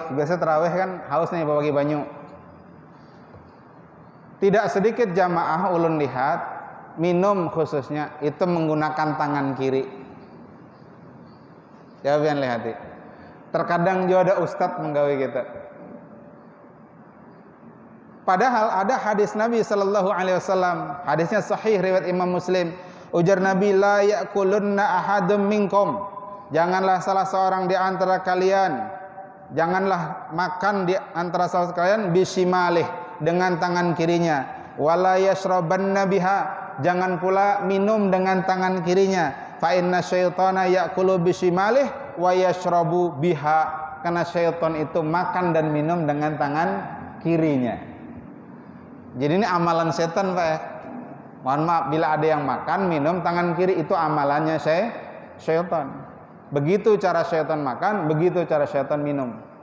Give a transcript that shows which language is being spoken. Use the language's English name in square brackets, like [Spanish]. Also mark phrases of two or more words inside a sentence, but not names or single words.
[Indonesian] Biasa tarawih kan haus nih [Banjar] bagi banyu. [Indonesian] Tidak sedikit jamaah ulun lihat minum khususnya itu menggunakan tangan kiri. Jangan lihat. Terkadang juga ada ustadz menggawe kita. Padahal ada hadis Nabi [Arabic] صلى الله عليه وسلم, [Indonesian] hadisnya sahih riwayat Imam Muslim. Ujar Nabi, [Arabic] لا يأكلن أحدكم منكم. [Indonesian] Janganlah salah seorang di antara kalian, janganlah makan di antara salah kalian bisimalih, dengan tangan kirinya. [Arabic] ولا يشربن بها, [Indonesian] jangan pula minum dengan tangan kirinya. [Arabic] فإن الشيطان يأكل بشماله ويشرب بها, [Indonesian] karena syaitan itu makan dan minum dengan tangan kirinya. Jadi ini amalan setan Pak ya. Mohon maaf bila ada yang makan minum tangan kiri, itu amalannya syaitan. Begitu cara syaitan makan, begitu cara syaitan minum.